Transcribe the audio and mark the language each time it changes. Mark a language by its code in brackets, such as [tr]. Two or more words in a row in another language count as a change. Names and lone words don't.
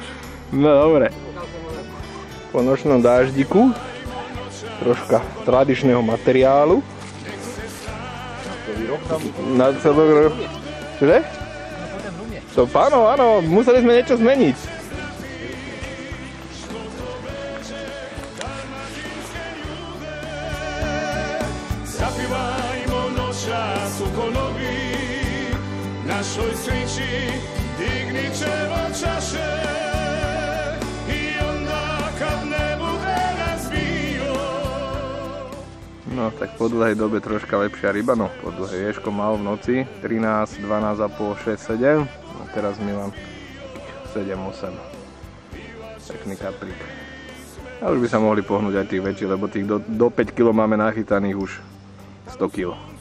[sk] No dobre. Po nočnom dáždiku troška tradičného materiálu. Na celý rok. Čože? To áno, museli sme niečo zmeniť. [hr] Našoj sreći digni ćemo čaše I onda kad ne bude nas bio. [sk] No tak po dlhej dobe troška lepšia ryba, no po dlhej Ješko mal v noci 13, 12,5, 6, 7. No teraz Milan 7, 8. Pekný kaprík. A už by sa mohli pohnúť aj tých väčších, lebo tých do 5 kg máme nachytaných už 100 kg.